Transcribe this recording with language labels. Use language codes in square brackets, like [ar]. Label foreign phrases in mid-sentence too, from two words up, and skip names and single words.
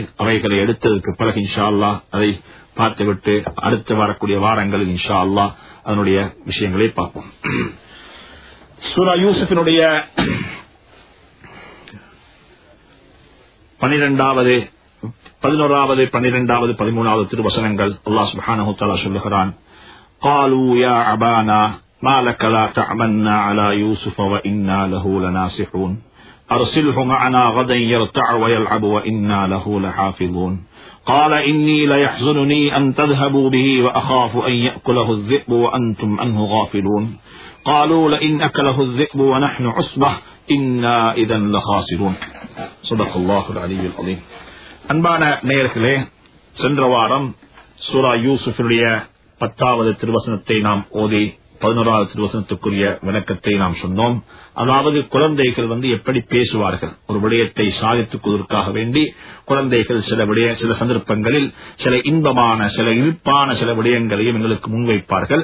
[ta] அவைகளை எடுத்ததற்கு பிறகு [ar] إن شاء الله [ta] அதை பார்த்துவிட்டு அடுத்து வரக்கூடிய வாரங்களில் [ar] إن شاء الله [ta] அதனுடைய விஷயங்களை பார்ப்போம். சூரா யூசுஃபினுடைய 11வது 12வது 13வது திருவசனங்கள் [ar] الله سبحانه وتعالى [ta] சொல்லுகிறான். [ar] قالوا يا أبانا ما لك لا تعملنا على يوسف وإنا له لناصحون أرسله معنا غدا يرتع ويلعب وإنا له لحافظون قال إني ليحزنني أن تذهبوا به وأخاف أن يأكله الذئب وأنتم عنه غافلون قالوا لئن أكله الذئب ونحن عصبة إنا إذا لخاسرون صدق الله العلي العظيم. [ta] அன்பான நேயர்களே, சென்ற வாரம் சூரா யூசுஃபுடைய 10வது திருவசனத்தை நாம் ஓதி 11வது திருவசனத்துக்குரிய விளக்கத்தை நாம் சொன்னோம். அதாவது குழந்தைகள் வந்து எப்படி பேசுவார்கள், ஒரு விடயத்தை சாதித்துக் கொள்வதற்காக வேண்டி குழந்தைகள் சில சந்தர்ப்பங்களில் சில இன்பமான சில இனிப்பான சில விடயங்களையும் எங்களுக்கு முன்வைப்பார்கள்.